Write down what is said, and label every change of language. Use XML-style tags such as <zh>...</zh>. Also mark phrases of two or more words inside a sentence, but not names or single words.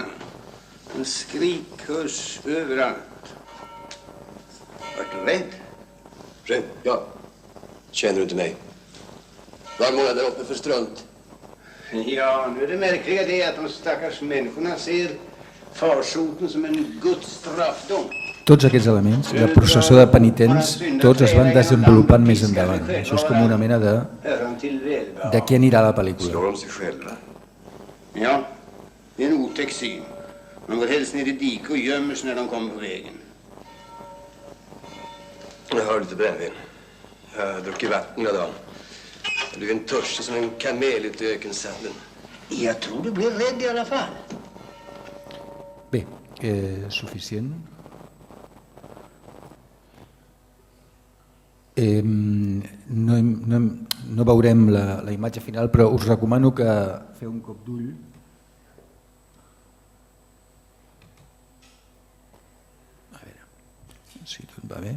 <sv>Han skrik hörs överallt. Vart du rädd? Rädd? Ja. Känner du inte mig? Vad målar där uppe för strunt? Ja, nu är det märkliga det att de stackars människorna ser farsoten som en Guds straffdom.</sv> <ca>Tots aquests elements, la processó de penitents, tots es van desenvolupant més endavant. Això és com una mena de què anirà la pel·lícula.</ca> <sv>Slår de sig själva? Ja, det är en otäck syn. De går helst ner i diket och gömmer sig när de kommer på vägen. Jag har lite brännvin. Jag har druckit vatten hela dagen. Jag blev en törstig som en kamel ute i ökensadden. Jag tror du blir rädd i alla fall.</sv> <ca>Bé, suficient. No veurem la imatge final, però us recomano que feu un cop d'ull. A veure si tot va bé.</ca>